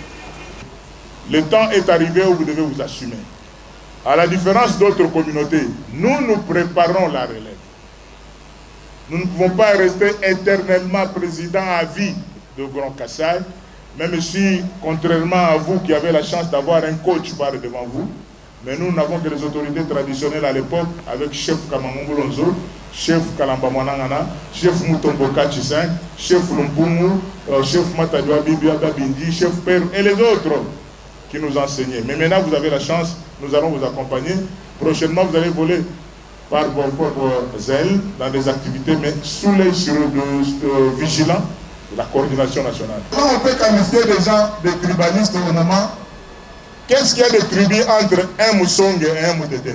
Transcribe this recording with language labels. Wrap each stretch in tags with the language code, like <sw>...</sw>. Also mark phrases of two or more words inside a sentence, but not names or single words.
<fr>Le temps est arrivé où vous devez vous assumer. À la différence d'autres communautés, nous préparons la relève. Nous ne pouvons pas rester éternellement président à vie de Grand Kasaï, même si, contrairement à vous qui avez la chance d'avoir un coach par devant vous, mais nous n'avons que les autorités traditionnelles à l'époque, avec chef Kamamongolonzo, chef Kalamba Mwanangana, chef Mutomboka Chiseng, chef Lumpumu, chef Matadua Bibia Bindi, chef Père et les autres qui nous enseignaient. Mais maintenant, vous avez la chance, nous allons vous accompagner. Prochainement, vous allez voler par vos propres ailes dans des activités, mais sous l'œil vigilant de la coordination nationale. Comment on peut qualifier des gens de tribalistes au moment? Qu'est-ce qu'il y a de tribus entre un Moussong et un Moudeden?</fr>